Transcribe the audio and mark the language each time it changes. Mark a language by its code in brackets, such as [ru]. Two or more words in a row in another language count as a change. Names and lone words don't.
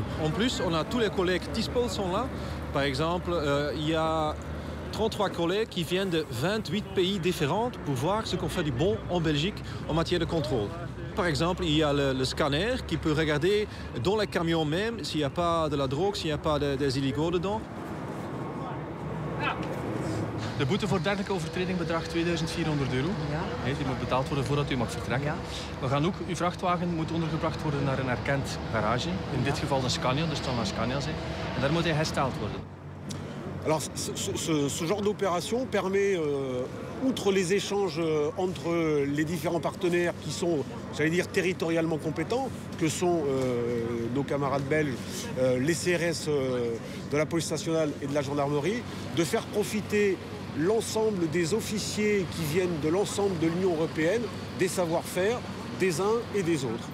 [fr] En plus, on a tous les collègues TISPOL sont là. Par exemple, il y a 33 collègues qui viennent de 28 pays différents pour voir ce qu'on fait du bon en Belgique en matière de contrôle. Par exemple, il y a le scanner qui peut regarder dans les camions même s'il n'y a pas de la drogue, s'il n'y a pas des illégaux dedans. [nl] De boete voor dergelijke overtreding bedraagt €2400. Ja. Die moet betaald worden voordat u mag vertrekken. Ja. We gaan ook, uw vrachtwagen moet ondergebracht worden naar een erkend garage. In dit geval een Scania, dus het zal naar Scania zijn. En daar moet hij hersteld worden. [fr] Alors, ce genre d'opération permet, outre les échanges entre les différents partenaires qui sont, j'allais dire, territorialement compétents, que sont nos camarades belges, les CRS de la police nationale et de la gendarmerie, de faire profiter l'ensemble des officiers qui viennent de l'ensemble de l'Union européenne, des savoir-faire des uns et des autres.